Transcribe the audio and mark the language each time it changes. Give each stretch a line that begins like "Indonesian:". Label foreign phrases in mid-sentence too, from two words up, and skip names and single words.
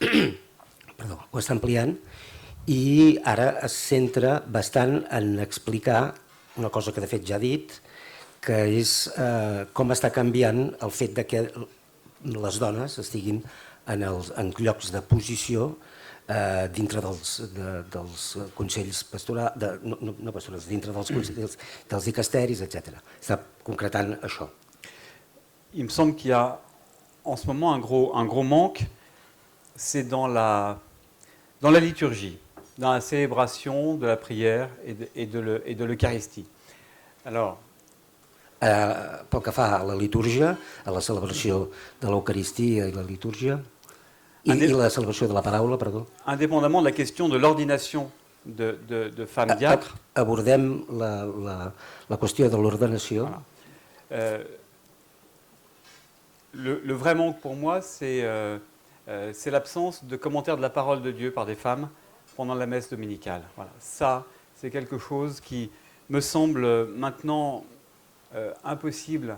Catalan: i ara es centra bastant en explicar una cosa que de fet ja ha dit, que és com està canviant el fet de que les dones estiguin en llocs de posició dintre dels consells pastorals, no pastorals, dintre dels consells, dels dicasteris, etc. Està concretant això.
French: Il me semble qu'il y a en ce moment un gros manque, c'est dans la liturgie, dans la célébration de la prière et de l'Eucharistie. Alors,
Catalan: pel que fa a la litúrgia, a la celebració de l'Eucaristia i la litúrgia, i la celebració de la paraula, perdó.
French: Indépendamment de la question de l'ordination de femmes diacres.
Catalan: Abordem la qüestió de l'ordenació.
French: Voilà. Le vrai manque pour moi, c'est l'absence de commentaires de la parole de Dieu par des femmes pendant la messe dominicale. Voilà. Ça, c'est quelque chose qui me semble maintenant impossible.